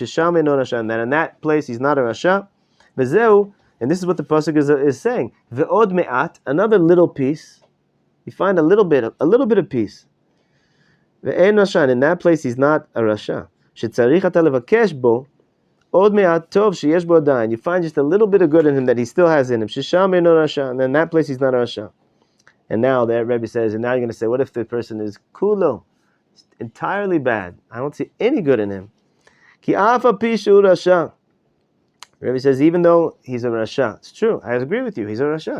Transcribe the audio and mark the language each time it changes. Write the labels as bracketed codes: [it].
[en] And that in that place he's not a rasha. And this is what the pasuk is saying. [he] Ve'od me'at, [en] another little piece. You find a little bit of peace. [he] Ve'en rasha, [en] and in that place he's not a rasha. [he] שצריך אתה לבקש בו עוד מעט טוב שיש בו עדיין. [en] You find just a little bit of good in him that he still has in him. [he] ששם אינו רשע. [en] And then that place he's not a rasha. And now that Rabbi says, and now you're going to say, what if the person is kulo? Entirely bad. I don't see any good in him. [he] Ki afa pi shu rasha. [en] Rabbi says, even though he's a rasha, it's true. I agree with you. He's a rasha.